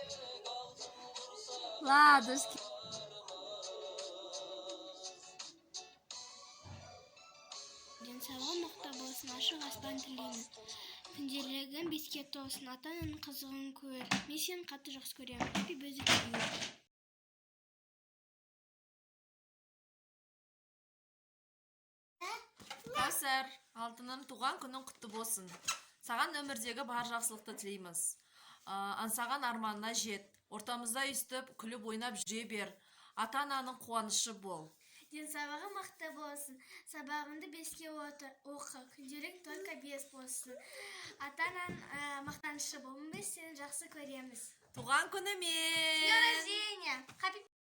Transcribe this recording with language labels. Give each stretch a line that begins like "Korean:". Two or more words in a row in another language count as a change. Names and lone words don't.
Russian: Ладушки.
Kazakh: Денсаулығы мықты болсын, ашық аспан тілеймін. Күнделігің беске толсын, ата-ананың қызығын көр. Мен сені қатты жақсы көремін.
English: Happy birthday to you.
Kazakh: Каусар, алтыным, туған күнің құтты болсын. Саған өмірдегі бар жақсылықты тілейміз. Аңсаған арманына жет. Ортамызда үстіп, күліп ойнап жүре бер. Ата-ананың қуанышы бол. денсаулығы мықты болсын. Сабағыңды 5-ке оқы. Күнделік только 5 болсын. Ата-анаң мақтанышы бол. Біз сені жақсы көреміз. Туған күнімен!
Russian: С днем рождения!